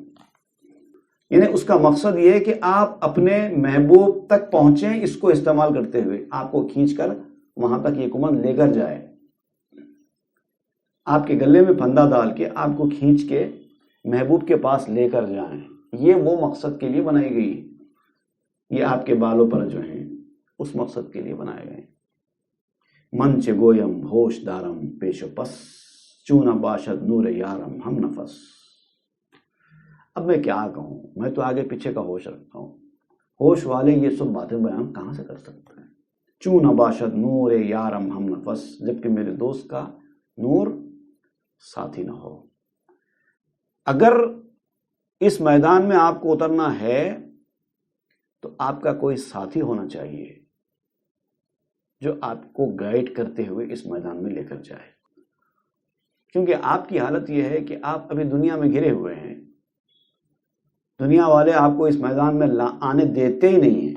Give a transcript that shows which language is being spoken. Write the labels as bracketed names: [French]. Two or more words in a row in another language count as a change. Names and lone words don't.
[Urdu] یعنی اس کا مقصد یہ ہے کہ آپ اپنے محبوب تک پہنچیں اس کو استعمال کرتے ہوئے، آپ کو کھینچ کر وہاں تک یہ کمند لے کر جائے، آپ کے گلے میں پھندا ڈال کے آپ کو کھینچ کے محبوب کے پاس لے کر جائیں۔ یہ وہ مقصد کے لیے بنائی گئی، یہ آپ کے بالوں پر جو ہیں اس مقصد کے لیے بنائے گئے۔ [Persian] منچ گویم ہوش دارم پیش و پس، چونہ باشد نور یارم ہم نفس۔ [Urdu] اب میں کیا کہوں، میں تو آگے پیچھے کا ہوش رکھتا ہوں، ہوش والے یہ سب باتیں بیان کہاں سے کر سکتے ہیں؟ [Persian] چونہ باشد نور یارم ہم نفس، [Urdu] جبکہ میرے دوست کا نور ساتھی نہ ہو۔ اگر اس میدان میں آپ کو اترنا ہے تو آپ کا کوئی ساتھی ہونا چاہیے جو آپ کو گائیڈ کرتے ہوئے اس میدان میں لے کر جائے، کیونکہ آپ کی حالت یہ ہے کہ آپ ابھی دنیا میں گھرے ہوئے ہیں، دنیا والے آپ کو اس میدان میں آنے دیتے ہی نہیں ہیں۔